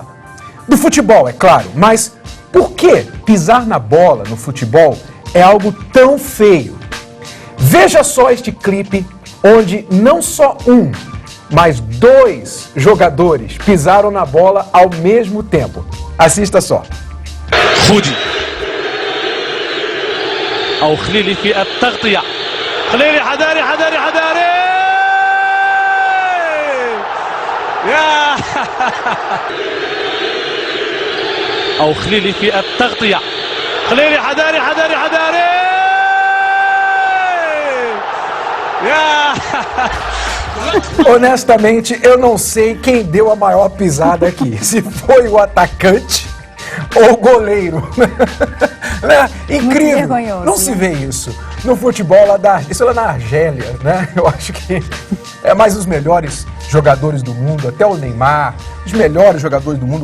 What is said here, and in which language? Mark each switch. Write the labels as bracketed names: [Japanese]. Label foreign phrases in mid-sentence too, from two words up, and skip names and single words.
[Portuguese] Do futebol, é claro, mas por que pisar na bola no futebol é algo tão feio? Veja só este clipe onde não só um, mas 2 jogadores pisaram na bola ao mesmo tempo. Assista só. [Arabic] خودي أو خليلي في التغطية. خليلي حذاري حذاري حذاري يا أو خليلي في التغطية. خليلي حذاري حذاري حذاري يا [Portuguese] Honestamente, eu não sei quem deu a maior pisada aqui. Se foi o atacante ou o goleiro. Né? Incrível. Não se vê isso no futebol isso é lá na Argélia, né? Eu acho que é mais os melhores jogadores do mundo, até o Neymar, os melhores jogadores do mundo.